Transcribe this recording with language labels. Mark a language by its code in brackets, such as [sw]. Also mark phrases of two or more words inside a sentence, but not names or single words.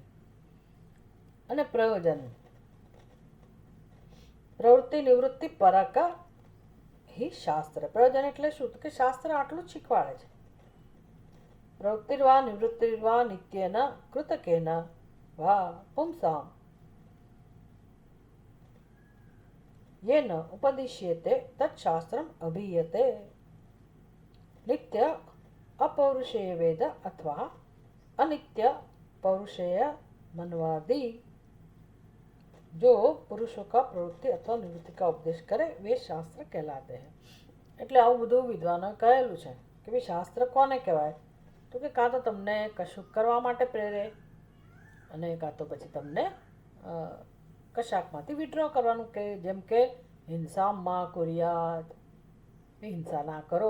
[gu] અને પ્રયોજન, [sa] પ્રવૃત્તિ નિવૃત્તિ પરક હિ શાસ્ત્ર. [gu] પ્રયોજન એટલે શું? તો કે શાસ્ત્ર આટલું જ શીખવાડે છે. [sa] પ્રવૃત્તિર્વા નિવૃત્તિર્વા નિત્યેન કૃતકેન વા પુંસામ येन उपदिश्यते तत्शास्त्रम अभियते. [hi] नित्य अपौरुषेय वेद अथवा अनित्य पौरुषेय मनवादी जो पुरुषों का प्रवृत्ति अथवा निवृत्ति का उपदेश करे वे शास्त्र कहलाते हैं. [gu] એટલે આવું બધું વિદ્વાનો કહેલું છે કે ભાઈ શાસ્ત્ર કોને કહેવાય? તો કે કાં તો તમને કશું કરવા માટે પ્રેરે અને કાં તો પછી તમને કશાકમાંથી વિડ્રો કરવાનું કે જેમ કે [sa] હિંસા માં કુર્યાત, [gu] હિંસા ના કરો.